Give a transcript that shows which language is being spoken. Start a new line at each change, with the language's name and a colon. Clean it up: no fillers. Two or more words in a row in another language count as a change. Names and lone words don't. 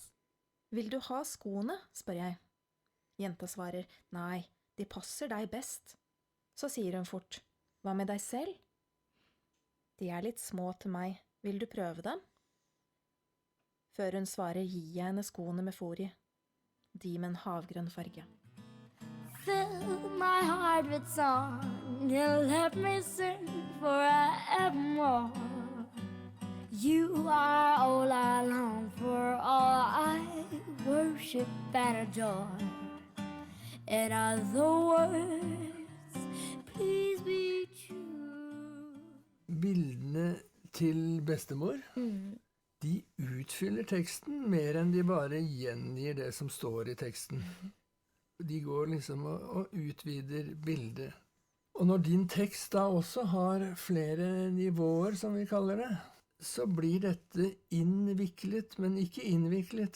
Norwegian: Vil du ha skoene, spør jeg. Jenta svarer, nei, de passer deg best. Så sier hun fort, hva med deg selv? De er litt små til meg, vil du prøve dem? Før hun svarer, gir jeg henne skoene med fôr i. De med en havgrønn farge.
English: Fill my heart with song and let me sing forevermore. You are all I long for, all I worship and adore. In other words, please be true.
Norwegian: Bildene til bestemor, de utfyller teksten mer enn de bare gjengir det som står i teksten. De går liksom og utvider bildet. Og når din tekst da også har flere nivåer, som vi kaller det, så blir dette innviklet, men ikke innviklet.